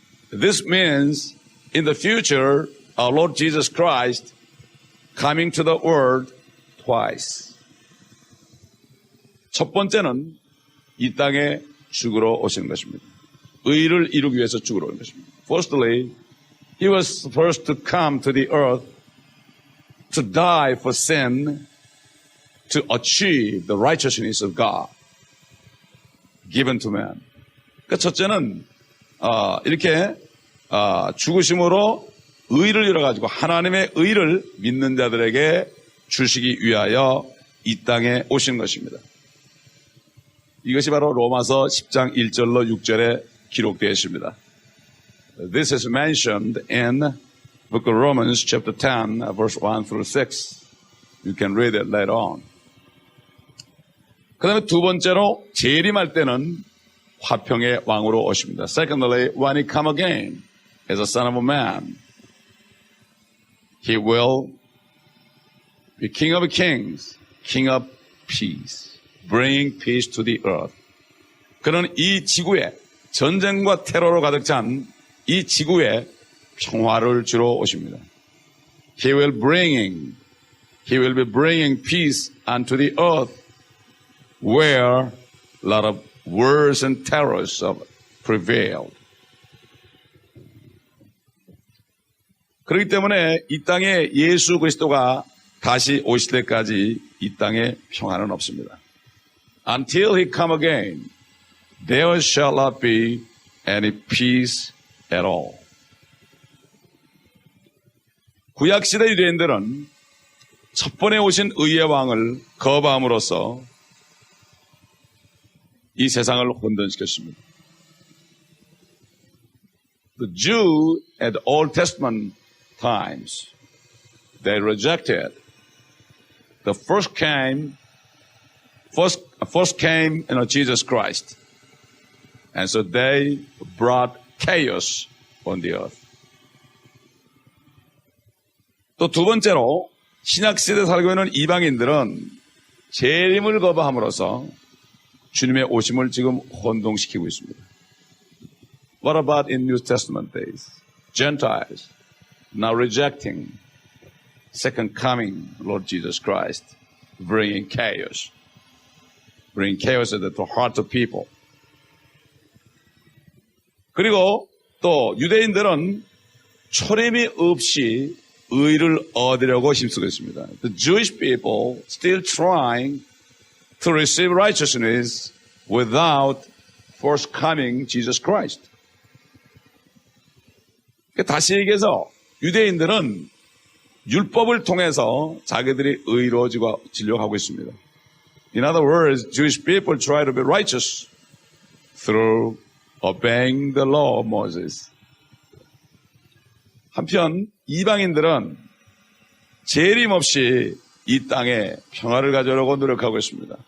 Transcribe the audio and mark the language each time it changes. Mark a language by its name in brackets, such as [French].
[English] This means in the future, our Lord Jesus Christ coming to the world twice. [Korean] 첫 번째는 이 땅에 죽으러 오시는 것입니다. 의를 이루기 위해서 죽으러 오는 것입니다. [English] Firstly, he was first to come to the earth to die for sin, to achieve the righteousness of God given to man. [Korean] 그러니까 첫째는 이렇게 죽으심으로 의를 이뤄가지고 하나님의 의를 믿는 자들에게 주시기 위하여 이 땅에 오신 것입니다. 이것이 바로 로마서 10장 1절로 6절에 기록되어 있습니다. [English] This is mentioned in book of Romans chapter 10 verse 1 through 6. You can read it later on. [Korean] 그 다음에 두 번째로 재림할 때는 화평의 왕으로 오십니다. [English] Secondly, when he come again as a son of a man, he will be king of kings, king of peace, bringing peace to the earth. [Korean] 그는 이 지구에 전쟁과 테러로 가득 찬 이 지구에 평화를 주러 오십니다. [English] He will be bringing peace unto the earth where a lot of wars and terrors have prevailed. [Korean] 그렇기 때문에 이 땅에 예수 그리스도가 다시 오실 때까지 이 땅에 평화는 없습니다. [English] Until he come again, there shall not be any peace at all. [Korean] 구약시대 유대인들은 첫 번에 오신 의의 왕을 거부함으로써 이 세상을 혼돈시켰습니다. [English] The Jew at the Old Testament times, they rejected the first came Jesus Christ. And so they brought chaos on the earth. [Korean] 또 두 번째로 신약시대에 살고 있는 이방인들은 재림을 거부함으로써 주님의 오심을 지금 혼동시키고 있습니다. [English] What about in New Testament days? Gentiles now rejecting second coming Lord Jesus Christ, bringing chaos into the heart of people. [Korean] 그리고 또 유대인들은 초림이 없이 의를 얻으려고 힘쓰고 있습니다. [English] The Jewish people still trying to receive righteousness without first coming Jesus Christ. [Korean] 다시 얘기해서 유대인들은 율법을 통해서 자기들이 의로워지려고 하고 있습니다. [English] In other words, Jewish people try to be righteous through obeying the law of Moses. [Korean] 한편 이방인들은 재림 없이 이 땅에 평화를 가져오려고 노력하고 있습니다.